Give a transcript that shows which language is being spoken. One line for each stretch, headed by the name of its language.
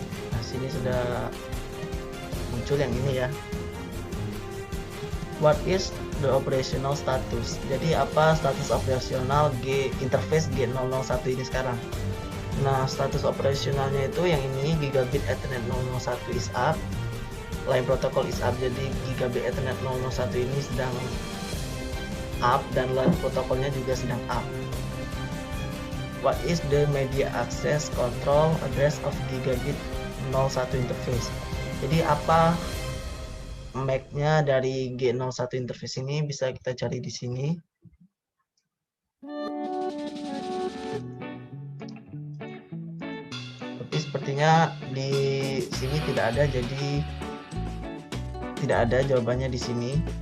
Indonesian: Nah, sini sudah muncul yang ini ya.
English: What is the operational status?
Indonesian: Jadi apa status operasional interface G001 ini sekarang? Nah, status operasionalnya itu yang ini,
English: Gigabit Ethernet 001 is up,
Indonesian: line protocol is up. Jadi Gigabit Ethernet 001 ini sedang up dan line protokolnya juga sedang up.
English: What is the media access control address of Gigabit 01 interface?
Indonesian: Jadi apa MAC-nya dari G01 interface ini, bisa kita cari di sini. Tapi sepertinya di sini tidak ada, jadi tidak ada jawabannya di sini.